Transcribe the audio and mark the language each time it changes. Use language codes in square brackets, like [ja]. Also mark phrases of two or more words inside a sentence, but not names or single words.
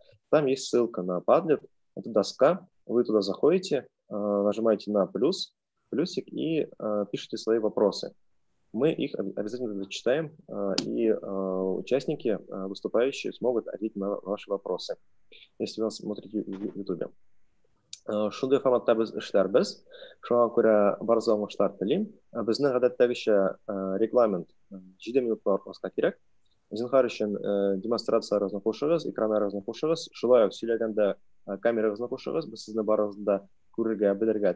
[ru] Там есть ссылка на Padlet, это доска, вы туда заходите, нажимаете на плюсик и пишите свои вопросы. Мы их обязательно зачитаем, и участники, выступающие, смогут ответить на ваши вопросы, если вы смотрите в YouTube. [tt] Шундый форматта без эшләрбез. Шуңа күрә барза уңышлар телим. Безнең гадәттәгечә регламент 7 минутка аркаска кирәк. Зинһар өчен демонстрацияларыгызны кушыгыз, экраннарыгызны кушыгыз. Шулай ук сөйләгәндә камерагызны кушыгыз. Без сезне барыгызны да күрергә, белергә телибез.